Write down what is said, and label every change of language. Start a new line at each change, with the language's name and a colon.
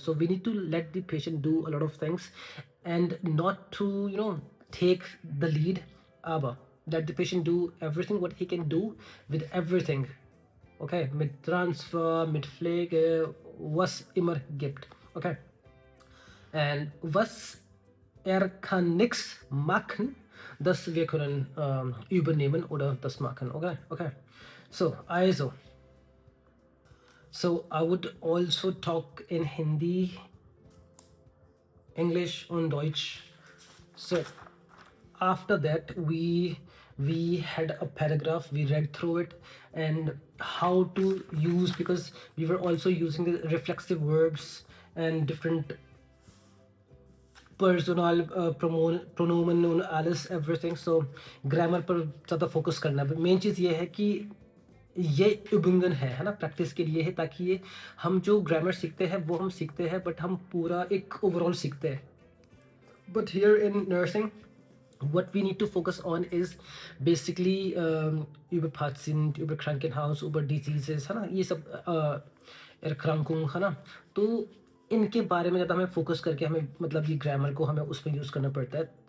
English: So we need to let the patient do a lot of things and not to, take the lead,
German: aber
English: let the patient do everything what he can do with everything.
German: Okay, mit Transfer, mit Pflege, was immer gibt. Okay. Und was kann nichts machen, das wir können übernehmen oder das machen. Okay. So, also.
English: So I would also talk in Hindi, English
German: und
English: Deutsch. So after that we had a paragraph, we read through it and how to use, because we were also using the reflexive verbs and different personal pronomen and
German: alles
English: everything. So grammar
Hindi: पर ज़्यादा focus करना है। Main चीज़ ये है कि ये übungen है ना, प्रैक्टिस के लिए है, ताकि ये हम जो ग्रामर सीखते हैं वो हम सीखते हैं बट हम पूरा एक ओवरऑल सीखते हैं।
English: But here in nursing, what we need to focus on is basically
German: über Patient, über Krankenhaus, über
Hindi: Diseases, है ना, ये सब Erkrankung, है ना, तो इनके बारे में ज़्यादा हमें फोकस करके हमें मतलब ये ग्रामर को हमें उस पर यूज़ करना पड़ता है।